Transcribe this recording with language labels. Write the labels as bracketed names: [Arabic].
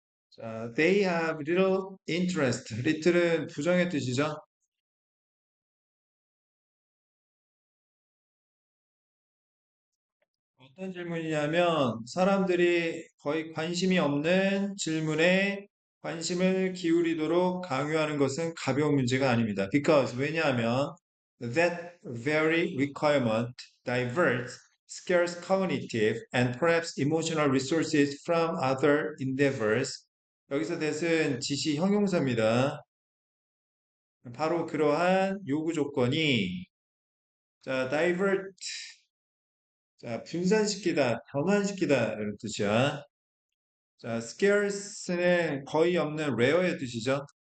[English] 자, they have little interest. [Korean] little은 부정의 뜻이죠. 어떤 질문이냐면 사람들이 거의 관심이 없는 질문에 관심을 기울이도록 강요하는 것은 가벼운 문제가 아닙니다. [English] Because [Korean] 왜냐하면 [English] that very requirement diverts scarce cognitive and perhaps emotional resources from other endeavors. [Korean] 여기서 that은 지시 형용사입니다. 바로 그러한 요구 조건이 자, divert 자, 분산시키다, 변환시키다 이런 뜻이야. 자, scarce는 거의 없는 rare의 뜻이죠.